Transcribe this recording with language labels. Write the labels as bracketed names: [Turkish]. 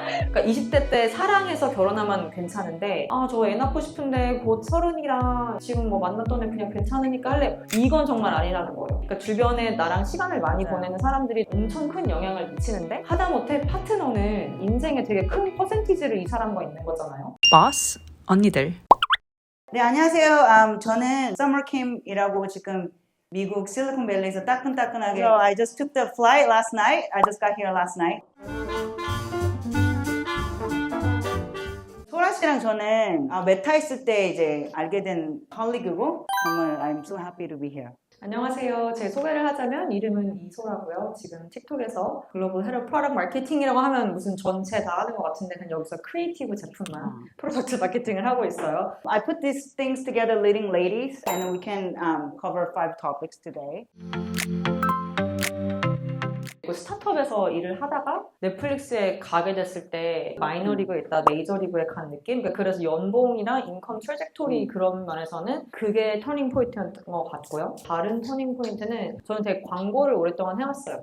[Korean] 그러니까 20대 때 사랑해서 결혼하면 괜찮은데 저 애 낳고 싶은데 곧 30이라 지금 뭐 만났던 애 그냥 괜찮으니까 할래. 이건 정말 아니라는 거예요. 그러니까 주변에 나랑 시간을 많이 네. 보내는 사람들이 엄청 큰 영향을 미치는데 하다못해 파트너는 인생에 되게 큰 퍼센티지를 이 사람과 있는 거잖아요. 버스 언니들. 네, 안녕하세요. 저는 서머킴이라고 지금 미국 실리콘밸리에서 따끈따끈하게 [English] I just took the flight last night. I just got here last night. [Korean] 소라 씨랑 저는 메타 있을 때 이제 알게 된 컬리그고 정말 [English] I'm so happy to be here. [Korean] 안녕하세요. 제 소개를 하자면 이름은 이소라고요. 지금 틱톡에서 글로벌 헤드 프로덕트 마케팅이라고 하면 무슨 전체 다 하는 것 같은데 그냥 여기서 크리에이티브 제품만 프로덕트 마케팅을 하고 있어요. [English] I put these things together, leading ladies, and we can cover 5 topics today. [Korean] 스타트업에서 일을 하다가 넷플릭스에 가게 됐을 때 마이너리그에 있다 메이저리그에 간 느낌? 그래서 연봉이나 인컴 트래젝토리 그런 면에서는 그게 터닝 포인트였던 것 같고요. 다른 터닝 포인트는 저는 되게 광고를 오랫동안 해왔어요.